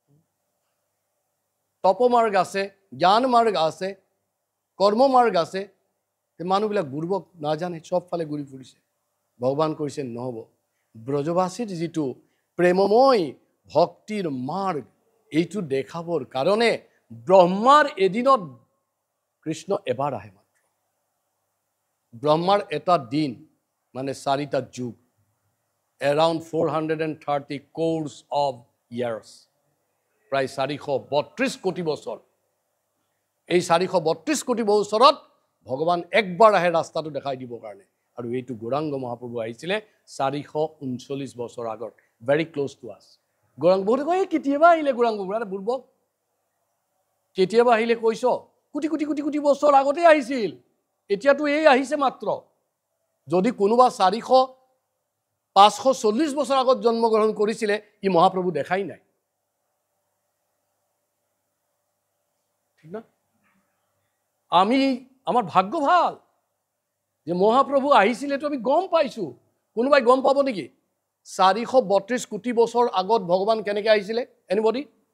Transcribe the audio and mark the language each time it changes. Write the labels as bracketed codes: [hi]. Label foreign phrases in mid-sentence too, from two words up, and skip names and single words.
[as] তপ মাৰ্গ আছে জ্ঞান মাৰ্গ আছে কৰ্ম মাৰ্গ আছে মানুহবিলাক বুৰ্বক নাজানে চবফালে ঘূৰি ফুৰিছে ভগৱান কৈছে নহ'ব ব্ৰজবাসীৰ যিটো প্ৰেমময় ভক্তিৰ মাৰ্গ এইটো দেখাবৰ কাৰণে ব্ৰহ্মাৰ এদিনত কৃষ্ণ এবাৰ আহে মাত্ৰ ব্ৰহ্মাৰ এটা দিন মানে 4টা যুগ around 430 [en] crores of years [as] প্ৰায় 432 কোটি বছৰ এই 432 কোটি বছৰত ভগৱান একবাৰ আহে ৰাস্তাটো দেখাই দিবৰ কাৰণে আৰু এইটো গৌৰাংগ মহাপ্ৰভু আহিছিলে 439 বছৰ আগত [en] very close to us [as] গৌৰাংগ বহুতে কয় কেতিয়াবা আহিলে গৌৰাংগ বুঢ়া বুৰ্বক কেতিয়াবা আহিলে কৈছ কোটি কোটি কোটি কোটি বছৰ আগতে আহিছিল এতিয়াতো এই আহিছে মাত্ৰ যদি কোনোবা 540 বছৰ আগত জন্মগ্ৰহণ কৰিছিলে ই মহাপ্ৰভু দেখাই নাই ঠিক না আমি আমাৰ ভাগ্য ভাল যে মহাপ্ৰভু আহিছিল এটো আমি গম পাইছো কোনোবাই গম পাব নেকি 432 কোটি বছৰ আগত ভগৱান কেনেকৈ আহিছিলে এনিবডি